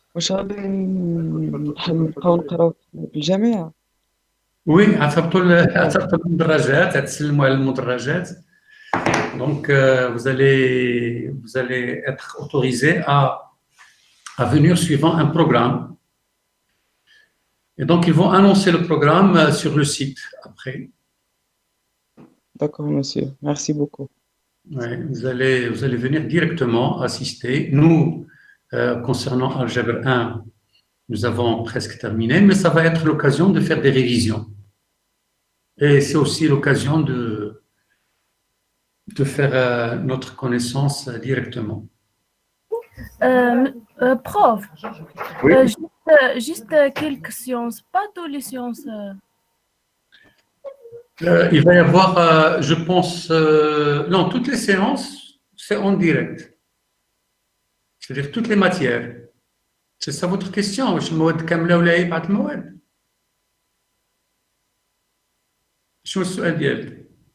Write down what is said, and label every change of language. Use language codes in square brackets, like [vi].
[ar] واش غادي نبقاو نقراو في الجامعة؟ Oui, عثرتوا المدرجات, تسلموا على المدرجات. [fr] Donc, vous allez être autorisé à venir suivant un programme. Et donc, ils vont annoncer le programme sur le site après. D'accord, monsieur. Merci beaucoup. Ouais, vous allez venir directement assister. Nous, concernant Algèbre 1, nous avons presque terminé, mais ça va être l'occasion de faire des révisions. Et c'est aussi l'occasion de faire notre connaissance directement. Prof, Oui. juste quelques sciences, pas toutes les sciences. Il va y avoir, je pense, non, toutes les séances, c'est en direct. C'est-à-dire toutes les matières. C'est ça votre question? [ar] واش المواد كاملة ولا هي بعض المواد؟ شنو السؤال ديالك؟